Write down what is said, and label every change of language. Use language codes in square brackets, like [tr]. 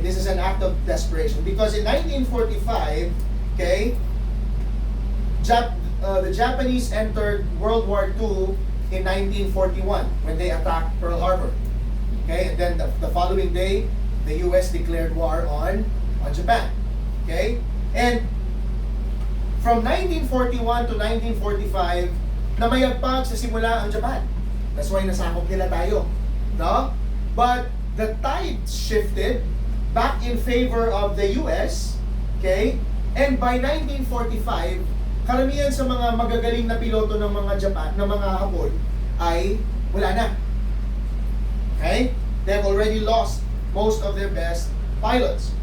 [en] This is an act of desperation. Because in 1945, okay, the Japanese entered World War II in 1941 when they attacked Pearl Harbor. Okay? And then the following day, the US declared war on Japan. Okay? And from 1941 to 1945, [tl] namayagpag sa simula ang Japan. [en] That's why [tl] nasakop nila tayo. No? [en] But the tide shifted back in favor of the US. Okay? [tl] And by 1945, karamihan sa mga magagaling na piloto ng mga Japan, ng mga Hapon, ay wala na. [en] Okay? They have already lost most of their best pilots.